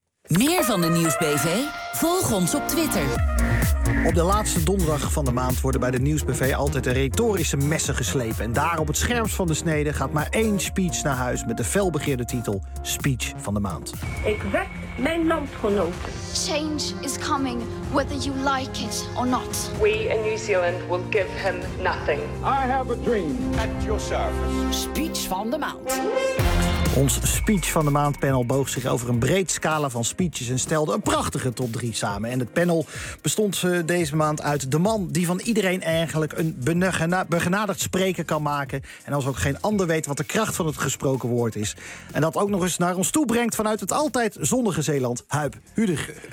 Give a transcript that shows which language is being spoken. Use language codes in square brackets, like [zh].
[nl] Meer van de Nieuwsbv? Volg ons op Twitter. Op de laatste donderdag van de maand worden bij de Nieuwsbv altijd de retorische messen geslepen. En daar op het scherpst van de snede gaat maar één speech naar huis met de felbegeerde titel Speech van de Maand. Ik wek mijn landgenoten. [en] Change is coming, whether you like it or not. We in New Zealand will give him nothing. I have a dream. At your service. [nl] Speech van de Maand. Ons Speech van de Maand panel boog zich over een breed scala van speeches en stelde een prachtige top 3 samen. En het panel bestond deze maand uit de man die van iedereen eigenlijk een begenadigd spreker kan maken. En als ook geen ander weet wat de kracht van het gesproken woord is. En dat ook nog eens naar ons toe brengt vanuit het altijd zonnige Zeeland, Huib Hudig.